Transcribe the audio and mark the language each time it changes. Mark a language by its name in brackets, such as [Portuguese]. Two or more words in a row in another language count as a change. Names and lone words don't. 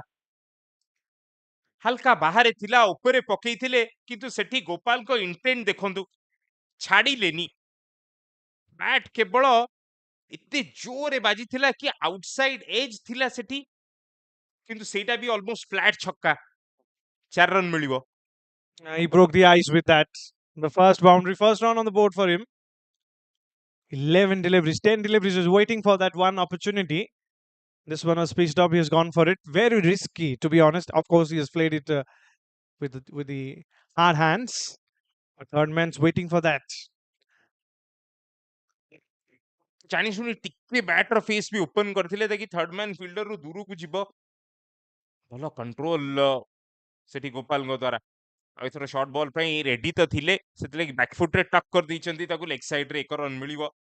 [Odia] ହାଲକା ବାହାରେ ଥିଲା, ଉପରେ ପକେଇଥିଲେ, କିନ୍ତୁ ସେଠି ଗୋପାଲଙ୍କ ଇଣ୍ଟେଣ୍ଟ ଦେଖନ୍ତୁ, ଛାଡିଲେନି। ବ୍ୟାଟ୍ କେବଳ ଏତେ ଜୋରେ ବାଜିଥିଲା କି [English] outside edge [Odia] ଥିଲା ସେଠି, କିନ୍ତୁ ସେଇଟା ବି [English] almost flat [Odia] ଛକ୍କା, 4 ରନ୍ ମିଳିବ। [English] He broke the ice with that. The first boundary, first run on the board for him. 11 deliveries, 10 deliveries. He was waiting for that one opportunity. This one was pitched up. He has gone for it. Very risky, to be honest. Of course, he has played it with the hard hands. A third man's waiting for that. [Odia] ଜାଣି ଶୁଣି ଟିକେ ବ୍ୟାଟର ଫେସ୍ ବି ଓପନ କରିଥିଲେ ତାକି [English] third man [Odia] ଫିଲ୍ଡରରୁ ଦୂରକୁ ଯିବ। ଭଲ କଣ୍ଟ୍ରୋଲ ସେଠି ଗୋପାଲଙ୍କ ଦ୍ୱାରା। ଆଉ ଏଥର [English] short ball [Odia] ପାଇଁ ରେଡି ତ ଥିଲେ, ସେଥିଲାଗି ବ୍ୟାକଫୁଟରେ ଟକ୍ କରିଦେଇଛନ୍ତି ତାକୁ, ଲେଗ ସାଇଡରେ 1 ରନ୍ ମିଳିବ।